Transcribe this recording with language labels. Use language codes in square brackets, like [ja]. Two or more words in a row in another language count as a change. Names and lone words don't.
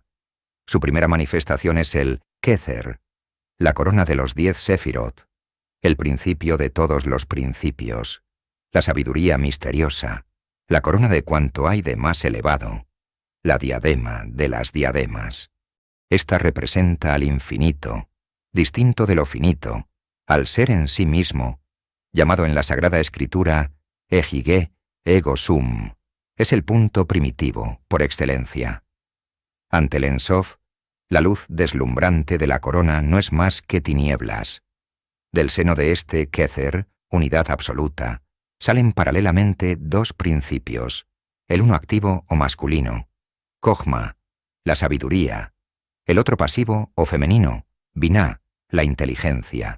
[es] Su primera manifestación es el Kether, la corona de los 10 Sefirot, el principio de todos los principios, la sabiduría misteriosa, la corona de cuanto hay de más elevado, la diadema de las diademas. Esta representa al infinito, distinto de lo finito, al ser en sí mismo, llamado en la Sagrada Escritura Ejigé [la] ego sum, [es] es el punto primitivo, por excelencia. Ante el Ein Sof, la luz deslumbrante de la corona no es más que tinieblas. Del seno de este Kether, unidad absoluta, salen paralelamente dos principios, el uno activo o masculino, Kochma, la sabiduría, el otro pasivo o femenino, Binah, la inteligencia.